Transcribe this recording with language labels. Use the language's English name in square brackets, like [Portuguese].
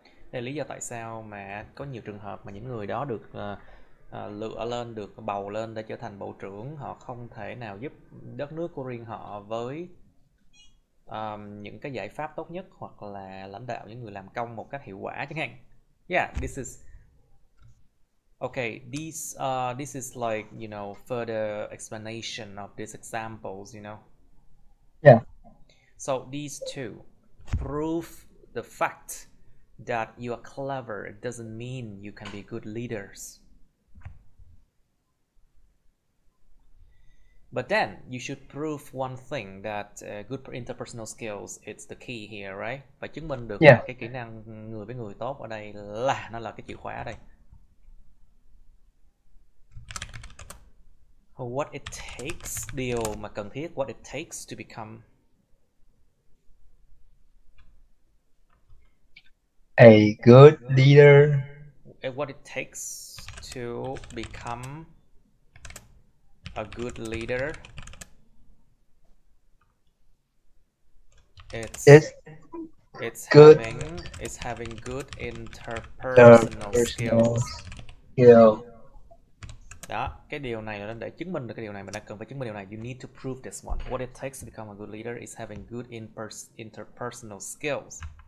[Vietnamese] Đây là lý do tại sao mà có nhiều trường hợp mà những người đó được lựa lên, được bầu lên để trở thành bộ trưởng, họ không thể nào giúp đất nước của riêng họ với những cái giải pháp tốt nhất, hoặc là lãnh đạo những người làm công một cách hiệu quả chẳng hạn. [English] Yeah, this is Okay, this is like, you know, further explanation of these examples, you know. Yeah. So these two prove the fact that you are clever. It doesn't mean you can be good leaders. But then you should prove one thing, that good interpersonal skills, it's the key here, right? [Vietnamese] Phải chứng minh được là cái kỹ năng người với người tốt ở đây là nó là cái chìa khóa ở đây. [English] What it takes, [Vietnamese] điều mà cần thiết, [English] what it takes to become a good leader. What it takes to become a good leader. It's good. It's having good interpersonal skills. [Vietnamese] Đó, cái điều này là để chứng minh được cái điều này, mình đang cần phải chứng minh điều này. [English] You need to prove this one. What it takes to become a good leader is having good interpersonal skills.